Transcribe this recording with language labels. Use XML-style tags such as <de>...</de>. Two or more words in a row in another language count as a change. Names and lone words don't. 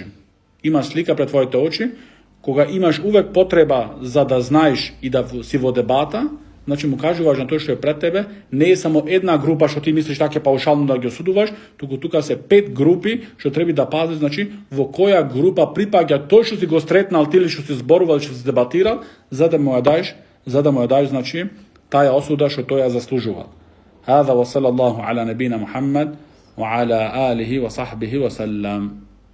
<mk>Имаш слика пред твоите очи, кога имаш увек потреба за да знаеш и да си во дебата, значи му кажуваш на тој што е пред тебе, не е само една група што ти мислиш така паушално да ги осудуваш, туку тука се 5 групи што треба да пазиш, значи во која група припаѓа тој што си го сретнал ти или што си зборувал, што си дебатирал, за да му ја даеш, значи таја осуда што тој ја заслужува.</mk> <ar>هذا وصلى الله على نبينا محمد وعلى آله وصحبه وسلم.</ar>